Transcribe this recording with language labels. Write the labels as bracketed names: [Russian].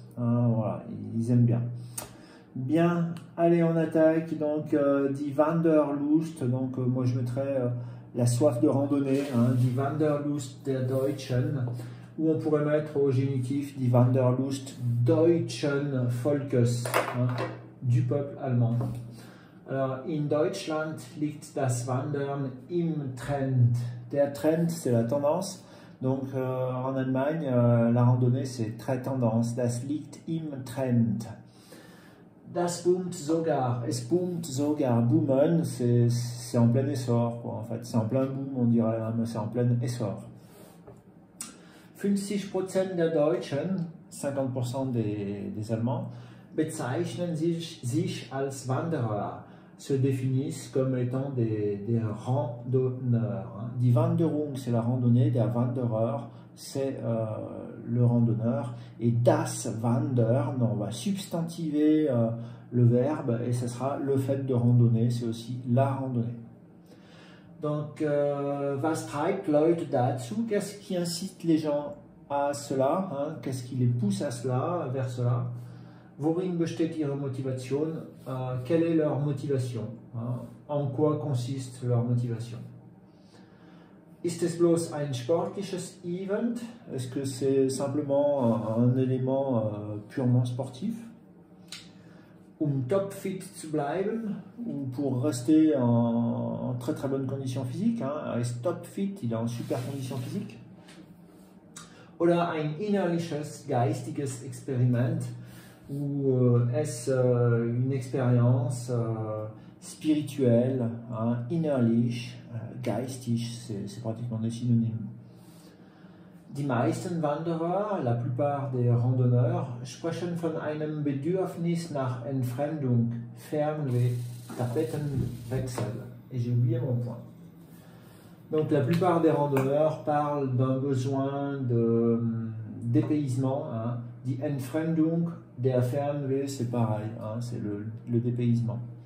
[French] Voilà, ils aiment bien. Bien, allez on attaque, donc Die Wanderlust, donc moi je mettrais la soif de randonnée, Die Wanderlust der Deutschen, ou on pourrait mettre au génitif Die Wanderlust deutschen Volkes, du peuple allemand. [German] Alors, in Deutschland liegt das Wandern im Trend. [French] Der Trend, c'est la tendance. Donc, en Allemagne, la randonnée, c'est très tendance. [German] Das liegt im Trend. Das boomt sogar. [French] Es boomt sogar. Boomen, c'est en plein essor, quoi, en fait. C'est en plein boom, on dirait, mais c'est en plein essor. 50% der Deutschen, 50% des Allemands, bezeichnen sich als Wanderer, se définissent comme étant des randonneurs. Die Wanderung, c'est la randonnée, der Wanderer, c'est le randonneur, et das Wandern, on va substantiver le verbe, et ce sera le fait de randonner, c'est aussi la randonnée. [German] Donc, was treibt Leute dazu? [French] Qu'est-ce qui incite les gens à cela? Qu'est-ce qui les pousse à cela, vers cela? [German] Worin besteht ihre Motivation? [French] Quelle est leur motivation? En quoi consiste leur motivation? [German] Ist es bloß ein sportliches Event? [French] Est-ce que c'est simplement un élément purement sportif? Topfit zu bleiben, ou pour rester en très très bonne condition physique, Er ist topfit, il est en super condition physique. Oder ein innerliches, geistiges Experiment, ou est-ce une expérience spirituelle, innerlich, geistig, c'est pratiquement des synonymes. [German] Die meisten Wanderer, la plupart des randonneurs, sprechen von einem Bedürfnis nach Entfremdung, Fernweh, Tapetenwechsel. [French] Et j'ai oublié mon point. Donc la plupart des randonneurs parlent d'un besoin de dépaysement. Die Entfremdung, der Fernweh, c'est pareil, c'est le dépaysement.